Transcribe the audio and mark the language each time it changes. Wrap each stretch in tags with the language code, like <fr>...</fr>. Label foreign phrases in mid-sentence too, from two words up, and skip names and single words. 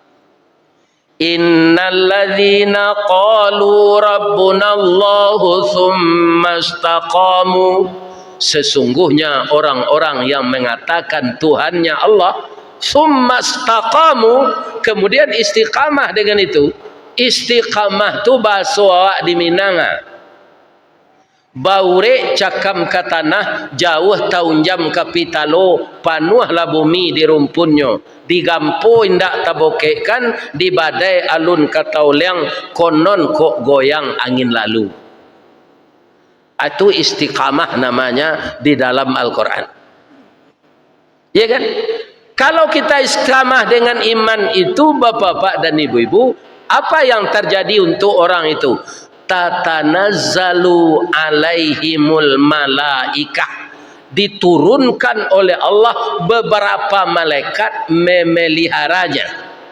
<ar>Innalladzina qalu rabbunallahu tsumma istaqamu.</ar> <id>Sesungguhnya orang-orang yang mengatakan Tuhannya Allah,</id> <ar>tsumma istaqamu,</ar> <id>kemudian istiqamah dengan itu.</id> <min>Istiqamah tu bahasa awak di Minanga. Baure cakam ke tanah, jauh tahun jam kapitalo, panuhlah bumi di rumpunnya, digampo indak tabokekkan, di badai alun katauliang, konon kok goyang angin lalu.</min> <id>Itu istiqamah namanya di dalam Al-Quran. Ya kan? Kalau kita istiqamah dengan iman itu, bapak-bapak dan ibu-ibu, apa yang terjadi untuk orang itu?</id> <ar>Tatanazzalu alaihimul malaikah,</ar> <id>diturunkan oleh Allah beberapa malaikat memeliharanya.</id>